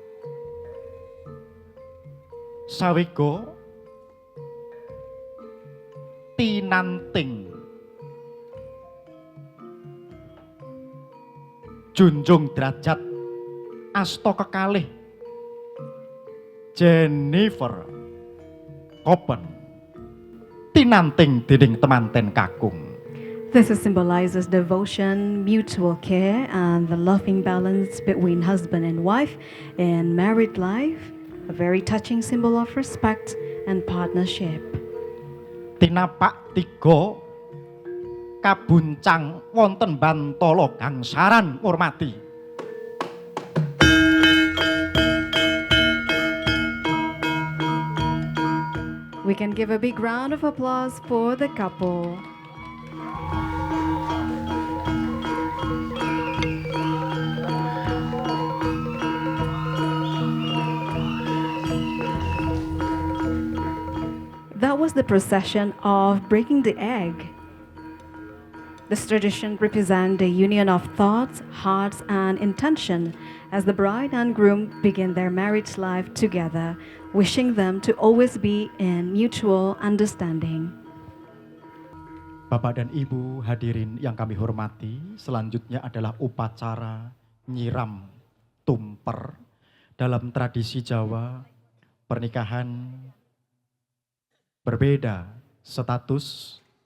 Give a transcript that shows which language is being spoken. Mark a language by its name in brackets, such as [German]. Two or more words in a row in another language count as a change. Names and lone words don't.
[Javanese] Sawega tinanting junjung derajat asta kekalih Jennifer Koppen tinanting dening temanten kakung. [English] This symbolizes devotion, mutual care, and the loving balance between husband and wife in married life, a very touching symbol of respect and partnership. [Javanese] Tinapak tiga kabuncang wonten Bantala gangsaran ngurmati. [English] We can give a big round of applause for the couple. That was the procession of breaking the egg. This tradition represents the union of thoughts, hearts, and intention as the bride and groom begin their marriage life together, wishing them to always be in mutual understanding. [Indonesian] Bapak dan Ibu hadirin yang kami hormati, selanjutnya adalah upacara nyiram tumper. Dalam tradisi Jawa, pernikahan berbeda status.